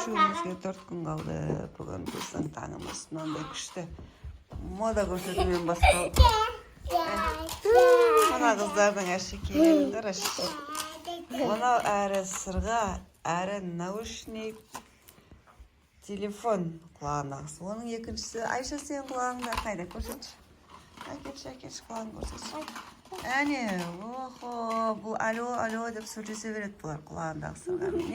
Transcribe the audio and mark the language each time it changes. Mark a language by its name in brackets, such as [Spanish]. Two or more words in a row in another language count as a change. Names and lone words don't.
[Kyrgyz] көшүүбүзгө 4 күн калды. Бүгүн биздин таңыбыз мындай күчтүү. Мода көрсөтүүнөн башталып. Мына кыздардын ашекейлерин караш. [Kazakh] Мына әрі сырға, әрі наушник, телефон құлағындағысы. Оның екіншісі Айша сен құлағыңда қайда көрсетші. Әкелші құлағын көрсетші. Әне, охо, бұл алло деп сөйлесе береді бұлар құлағындағы сырға.